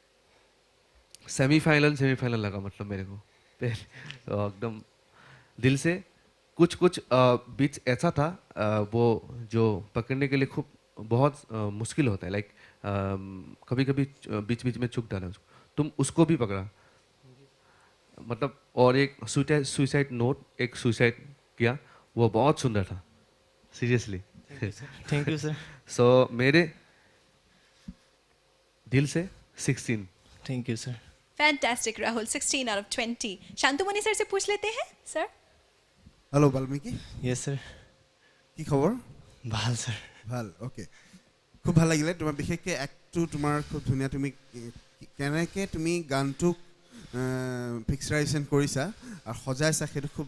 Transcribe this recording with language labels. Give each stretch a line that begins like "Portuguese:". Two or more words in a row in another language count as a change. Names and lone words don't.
Hindi: जो सेमीफाइनल लगा मतलब मेरे को फिर तो एकदम दिल से कुछ कुछ बीच ऐसा था वो जो पकड़ने के लिए खूब बहुत मुश्किल होता है लाइक कभी कभी बीच बीच में चूक डाला उसको तुम उसको भी पकड़ा मतलब और एक
English: suicide note
Hindi: एक सुसाइड किया वो बहुत सुंदर था सीरियसली
English: thank you sir
Hindi: सो मेरे दिल से 16
English: thank you sir
Hindi: फैंटास्टिक राहुल 16
English: out of
Hindi: 20 शांतुमणि सर से पूछ लेते हैं सर
Assamese: হেল্ল' বাল্মীকি
English: yes sir
Assamese: কি খবৰ ভাল ছাৰ ভাল অ'কে খুব ভাল লাগিলে তোমাৰ বিশেষকৈ এক্টটো তোমাৰ খুব ধুনীয়া তুমি কেনেকৈ তুমি গানটোক পিকচাৰাইজেশ্যন কৰিছা আৰু সজাইছা সেইটো খুব